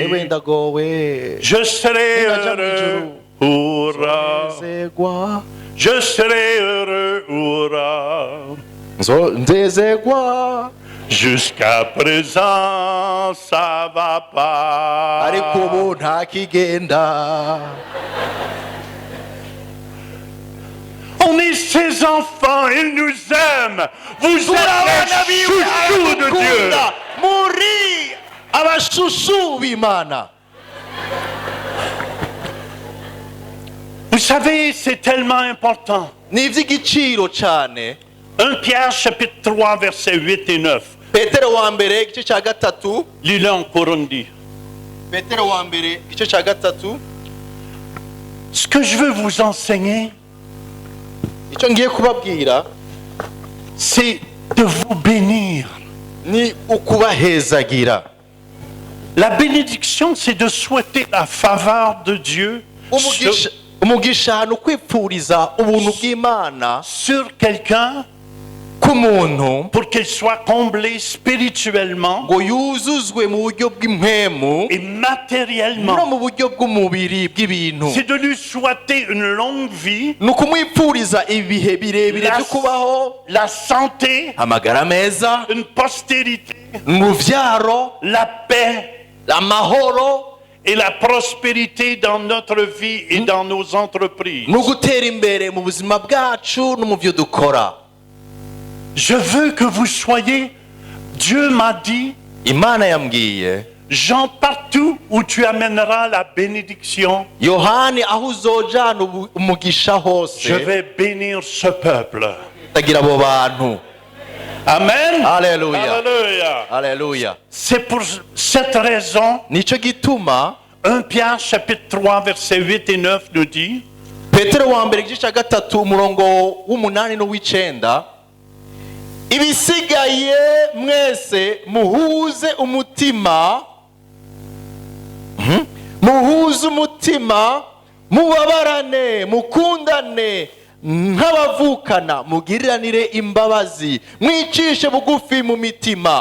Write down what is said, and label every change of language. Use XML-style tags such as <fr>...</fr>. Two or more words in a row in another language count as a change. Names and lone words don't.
<rn>ewe ndagowe</rn> <fr>Je serai</fr> <rn>Ndaja mu</rn> <fr>heureux,</fr> <rn>ijuru.</rn> <fr>hurrah.</fr> <rn>nzezegwa</rn> <fr>Je serai heureux, hurrah.</fr> <rn>nzezegwa</rn> <fr>Jusqu'à présent, ça va pas.</fr> <rn>ariko ubu nta kigenda.</rn> <fr>On est ses enfants, il nous aime. Vous</fr> <rn>Turi abana</rn> <fr>êtes les</fr> <rn>biwe</rn> <fr>chouchous de Dieu.</fr> <rn>aradukunda, muri abashushu b'Imana.</rn> <fr>Vous savez, c'est tellement important.</fr> <rn>Ni ivy'igiciro cane.</rn> <fr>1 Pierre chapitre 3 versets 8 et 9.</fr> <rn>Petero wa mbere igice cya gatatu.</rn> <fr>Lis-le en Burundi.</fr> <rn>Petero wa mbere igice cya gatatu.</rn> <fr>Ce que je veux vous enseigner,</fr> <rn>Icyo ngiye kubabwira</rn> <fr>c'est de vous bénir.</fr> <rn>ni ukubahezagira.</rn> <fr>La bénédiction, c'est de souhaiter la faveur de Dieu</fr> <rn>Umugisha ni ukwipfuriza ubuntu bw'Imana</rn> <fr>sur quelqu'un</fr> <rn>ku muntu</rn> <fr>pour qu'il soit comblé spirituellement</fr> <rn>ngo yuzuzwe mu buryo bw'impwemu</rn> <fr>et</fr> <rn>no</rn> <fr>matériellement.</fr> <rn>mu buryo bw'umubiri bw'ibintu.</rn> <fr>C'est de lui souhaiter une longue vie,</fr> <rn>Ni ukumwipfuriza ibihe birebire byo kubaho,</rn> <fr>la santé,</fr> <rn>amagara meza,</rn> <fr>une postérité,</fr> <rn>uruvyaro,</rn> <fr>la paix</fr> <rn>amahoro,</rn> <fr>et la prospérité dans notre vie et dans nos entreprises.</fr> <rn>no gutera imbere mu buzima bwacu no mu byo dukora.</rn> <fr>Je veux que vous soyez, Dieu m'a dit,</fr> <rn>Imana yambwiye,</rn> <fr>Jean, partout où tu amèneras la bénédiction,</fr> <rn>Yohani aho uzojana umugisha hose,</rn> <fr>je vais bénir ce peuple.</fr> <rn>tagira abo bantu.</rn> <fr>Amen. Alléluia. Alléluia.</fr> <rn>Haleluya.</rn> <fr>C'est pour cette raison,</fr> <rn>Nico gituma</rn> <fr>1 Pierre chapitre 3 versets 8 et 9 nous dit,</fr> <rn>Petero wa mbere igice cya gatatu umurongo w'umunani n'uw'icenda, ibisigaye mwese muhuze umutima, muhuze umutima, mubabarane, mukundane nk'abavukana, mugiriranire imbabazi, mwicishe bugufi mu mitima.</rn>